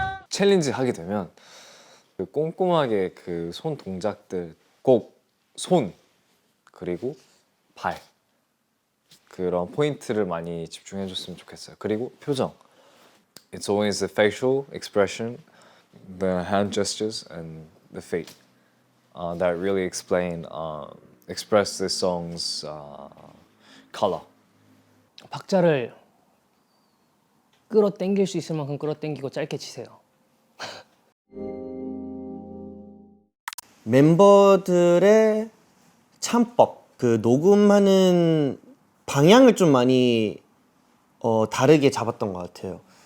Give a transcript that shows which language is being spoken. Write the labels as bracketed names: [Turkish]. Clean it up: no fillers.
[Korean] 챌린지 하게 되면 그 꼼꼼하게 그 손 동작들 꼭 손 그리고 발 그런 포인트를 많이 집중해 줬으면 좋겠어요. 그리고 표정. [English] It's always the facial expression, the hand gestures, and the feet that really express this song's color. [Korean] 박자를 끌어당길 수 있을 만큼 끌어당기고 짧게 치세요. 멤버들의 참법, 그 녹음하는 방향을 좀 많이 다르게 잡았던 것 같아요.